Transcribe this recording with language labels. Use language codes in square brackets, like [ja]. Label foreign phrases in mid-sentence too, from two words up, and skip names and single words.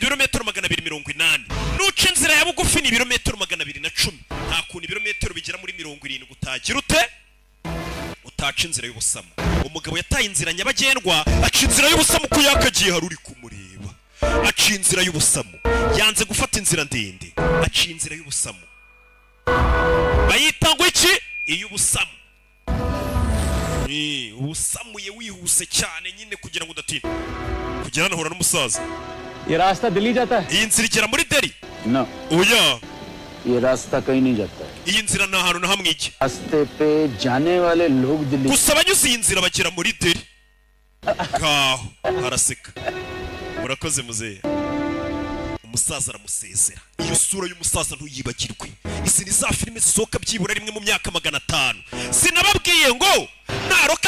[rw] ibirometero 280 nuca inzira ya bugufi ni ibirometero 210 nta kuntu ibirometero bigera muri 70 gutagira ute utaca inzira y'ubusamo umugabo yataye inzira nyabagendwa aca inzira y'ubusamo ko yakagiye haruri kumureba aca inzira y'ubusamo yanze gufata inzira ndende aca inzira y'ubusamo bayita ngo iki iy'ubusamo ubusamuye wihuse cyane nyine kugira ngo udatinda kugira nahura n'umusaza [hi] ये रास्ता दिल्ली जाता है [rw] iyi nzira igera muri Delhi [en] no [rw] oya [hi] ये रास्ता कहीं नहीं जाता है [rw] iyi nzira nta hantu na hamwe ijya [hi] रास्ते पे जाने वाले लोग दिल्ली [rw] gusa abanyuze iyi nzira bagera muri Delhi kaho haraseka murakoze muzehe umusaza aramusezera iyo sura y'umusaza ntuyibagirwe isi ni za filime zisohoka byibura rimwe mu myaka 500 sinababwiye ngo naroka